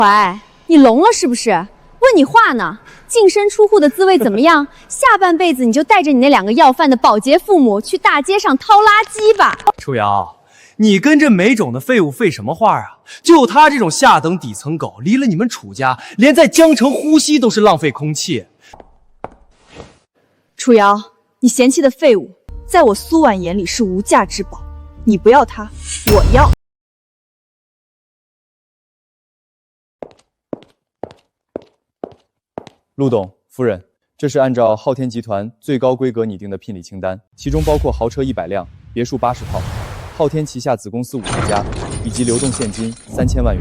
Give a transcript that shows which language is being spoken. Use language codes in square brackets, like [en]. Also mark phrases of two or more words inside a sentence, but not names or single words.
[zh] 怀，你聾了是不是？问你话呢。净身出户的滋味怎么样？下半輩子你就帶着你那2個要飯的保潔父母去大街上掏垃圾吧。楚瑤，你跟这没種的廢物廢什麼話啊？就他這種下等底層狗，離了你們楚家，連在江城呼吸都是浪費空氣。楚瑤，你嫌棄的廢物，在我蘇婉眼裡是無價之寶。你不要它，我要。陸董夫人，這是按照昊天集團最高規格擬定的聘禮清單，其中包括豪車100輛、別墅80套，昊天旗下子公司50家，以及流動現金3000萬元。